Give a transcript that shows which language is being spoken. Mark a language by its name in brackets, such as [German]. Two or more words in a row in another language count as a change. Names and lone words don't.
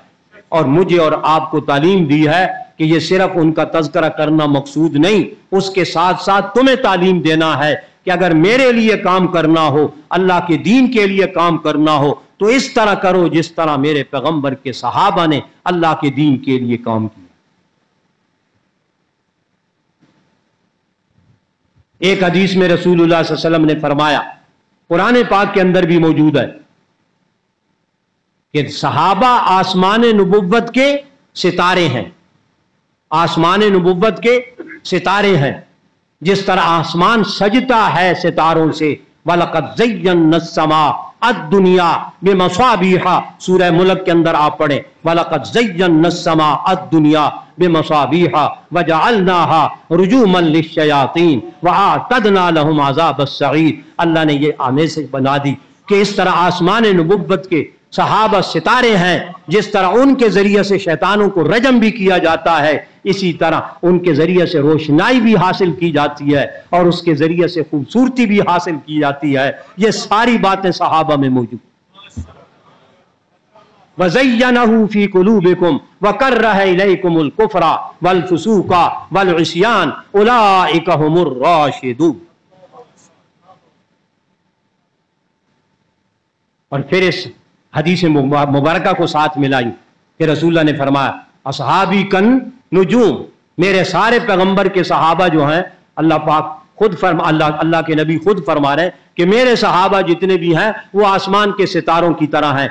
[Hindi] और मुझे और आपको तालीम दी है कि ये सिर्फ उनका तज़किरा करना मकसूद नहीं, उसके साथ साथ तुम्हें तालीम देना है कि अगर मेरे लिए काम करना हो, अल्लाह के दीन के लिए काम करना हो, तो इस तरह करो जिस तरह मेरे पैगंबर के सहाबा ने अल्लाह के दीन के लिए काम किया। एक हदीस में [Arabic] رسول الله صلى الله عليه وسلم [Hindi] ने फरमाया, कुरान पाक के अंदर भी मौजूद है, कि सहाबा आसमान नबुव्वत के सितारे हैं। आसमान नबुव्वत के सितारे हैं। जिस तरह आसमान सजता है सितारों से, [Arabic] ولقد زينا السماء الدنيا بمصابيح, [Hindi] सूरह मुल्क के अंदर आप पढ़ें, [Arabic] ولقد زينا السماء الدنيا بمصابيح وجعلناها رجوما للشياطين وأعتدنا لهم عذاب السعير. [Hindi] अल्लाह ने ये आमेज़ बना दी कि इस तरह आसमान नबुव्वत के सहाबा सितारे हैं। जिस तरह उनके जरिए से शैतानों को रजम भी किया जाता है, इसी तरह उनके जरिए से रोशनाई भी हासिल की जाती है और उसके जरिए से खूबसूरती भी हासिल की जाती है। ये सारी बातें सहाबा में मौजूद। [Arabic] وزينه في قلوبكم وكره إليكم الكفر والفسوق والعصيان أولئك هم الراشدون. और फिर इस हदीस मुबारका को साथ मिलाई कि रसूलुल्लाह ने फरमाया, أصحابي كالنجوم, मेरे सारे पैगंबर के सहाबा जो हैं, अल्लाह पाक खुद अल्लाह के नबी खुद फरमा रहे हैं कि मेरे सहाबा जितने भी हैं वो आसमान के सितारों की तरह हैं।